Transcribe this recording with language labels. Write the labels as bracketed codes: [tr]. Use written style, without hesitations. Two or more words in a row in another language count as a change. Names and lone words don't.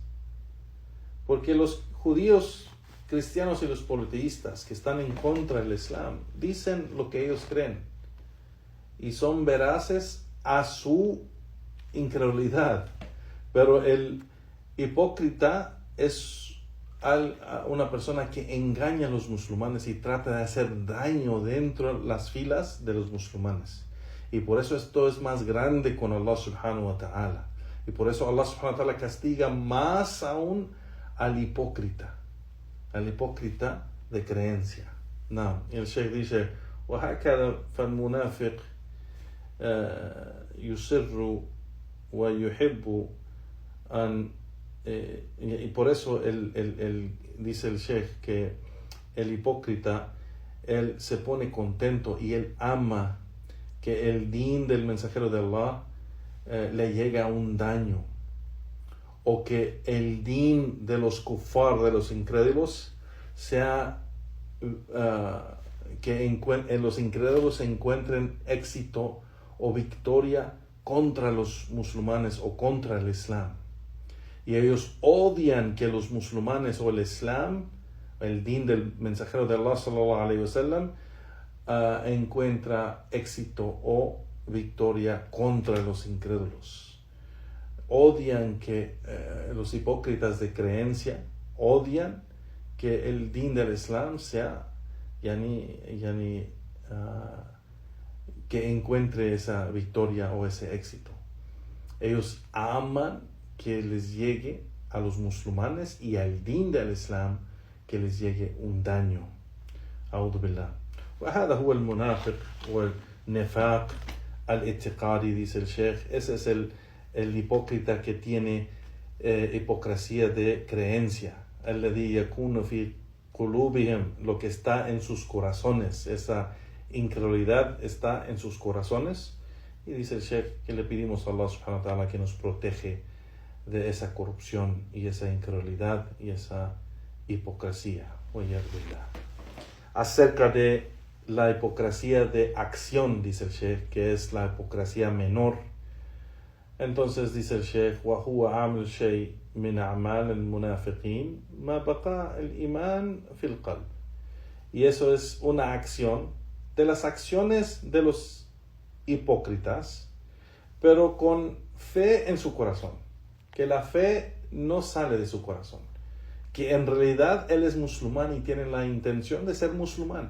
[es] Porque los judíos, cristianos y los politeístas que están en contra del Islam dicen lo que ellos creen y son veraces a su incredulidad. Pero el hipócrita es una persona que engaña a los musulmanes y trata de hacer daño dentro de las filas de los musulmanes. Y por eso esto es más grande con Allah [ar] سبحانه وتعالى. [es] Y por eso Allah [ar] سبحانه وتعالى [es] castiga más aún al hipócrita de creencia. Y el Sheikh dice, [ar] وهكذا فالمنافق يسر ويحب أن. [es] Y por eso dice el Sheikh que el hipócrita, él se pone contento y él ama que el din del mensajero de Allah le llegue a un daño, o que el din de los kufar, de los incrédulos, sea que los incrédulos encuentren éxito o victoria contra los musulmanes o contra el Islam. Y ellos odian que los musulmanes o el Islam, el din del mensajero de Allah [ar] صلى الله عليه وسلم, [es] encuentra éxito o victoria contra los incrédulos. Odian que los hipócritas de creencia odian que el din del Islam sea que encuentre esa victoria o ese éxito. Ellos aman que les llegue a los musulmanes y al din del Islam que les llegue un daño. [ar] أعوذ بالله. وهذا هو المنافق والنفاق الاعتقادي, [es] dice el Sheikh. Ese es el hipócrita que tiene hipocresía de creencia. [ar] الذي يكون في قلوبهم, [es] lo que está en sus corazones. Esa incredulidad está en sus corazones. Y dice el Sheikh que le pedimos a Allah [ar] سبحانه وتعالى [es] que nos protege de esa corrupción y esa incredulidad y esa hipocresía. Acerca de la hipocresía de acción, dice el Sheikh, que es la hipocresía menor. Entonces dice el Sheikh, [ar] وَهُوَ عَمْلُ شَيْءٍ مِنْ أَعْمَالِ الْمُنَافِقِينَ مَا بَقَى الْإِيمَانِ فِي الْقَلْبِ. [es] Y eso es una acción de las acciones de los hipócritas, pero con fe en su corazón. Que la fe no sale de su corazón. Que en realidad él es musulmán y tiene la intención de ser musulmán.